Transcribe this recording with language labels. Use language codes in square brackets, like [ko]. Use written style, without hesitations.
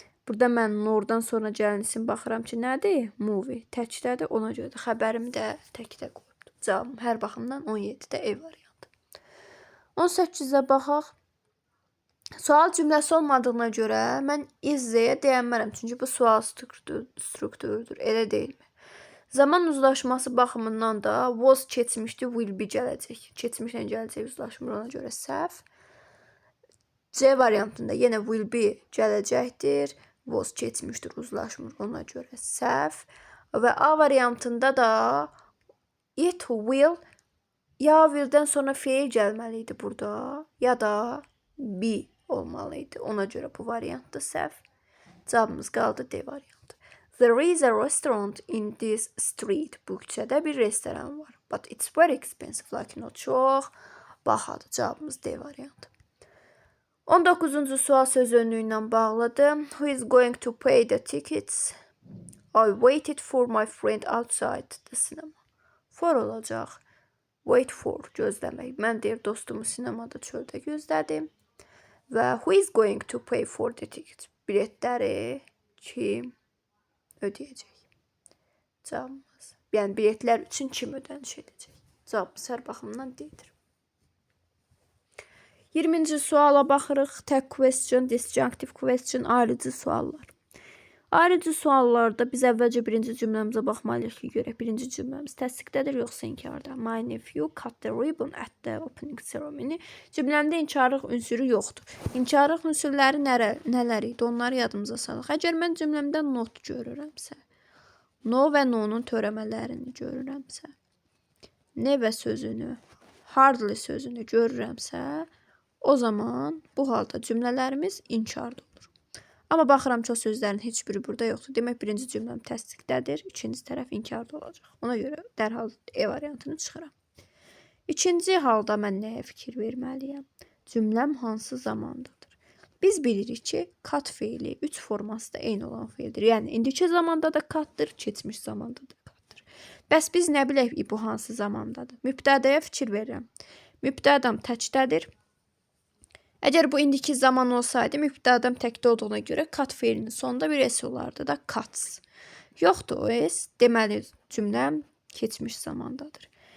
[az] Burada mən nordan sonra gələn isim baxıram ki, nədir? Movie. Təkdədir, ona görə də xəbərimi də təkdə qoyubdur. Cavabım hər baxımdan 17-də E variantı. 18-ə baxaq. Sual cümləsi olmadığına görə mən is-yə deyənmərəm. Çünki bu sual strukturudur. Elə deyilmi? Zaman uzlaşması baxımından da was keçmişdi, will be gələcək. Keçmişlə gələcək uzlaşmır, ona görə səhv. C variantında yenə will be gələcəkdir. Was keçmişdir, uzlaşmır, ona görə səhv. Və A variantında da it will ya willdən sonra feil gəlməliydi burada, ya da be olmalıydı. Ona görə bu variantda səhv. Cavabımız qaldı D variantı. [en] There is a restaurant in this street. [az] Bu küçədə bir restoran var. [en] But it's very expensive. [az] Lakin o çox bahadır. Cavabımız D variantı. 19-cu sual söz önlüyü ilə bağlıdır. [en] Who is going to pay the tickets? I waited for my friend outside the cinema. [az] For olacaq. Wait for, gözləmək. Mən deyir dostumu sinemada çöldə gözlədim. [en] Və who is going to pay for the tickets? [az] Biletləri kim ödəyəcək? Cavabımız. Yəni biletlər üçün kim ödəniş edəcək? Cavabımız hər baxımdan D-dir. 20-ci suala baxırıq. Tag question, disjunctive question, ayrıcı suallar. Ayrıcı suallarda biz əvvəlcə birinci cümləmizə baxmalıyıq ki, görək birinci cümləmiz təsdiqdədir yoxsa inkarda. [en] My nephew cut the ribbon at the opening ceremony. [az] Cümləmdə inkarlıq ünsürü yoxdur. İnkarlıq ünsürləri nələr idi? Onları yadımıza salaq. Əgər mən cümləmdə not görürəmsə, no və no-nun törəmələrini görürəmsə, never sözünü, hardly sözünü görürəmsə, o zaman bu halda cümlələrimiz inkarda olur. Amma baxıram ki, o sözlərin heç biri burada yoxdur. Demək, birinci cümləm təsdiqdədir, ikinci tərəf inkarda olacaq. Ona görə dərhal E variantını çıxıram. İkinci halda mən nəyə fikir verməliyəm? Cümləm hansı zamandadır? Biz bilirik ki, cut feili 3 forması da eyni olan feildir. Yəni, indiki zamanda da cutdır, keçmiş zamanda da cutdır. Bəs biz nə bilək bu hansı zamandadır? Mübtədəyə fikir verirəm. Mübtədəm təkdədir. Əgər bu indiki zaman olsaydı, mübtədəm təkdə olduğuna görə cut feilinin sonunda bir S olardı da cuts. Yoxdur o S, deməli cümləm keçmiş zamandadır.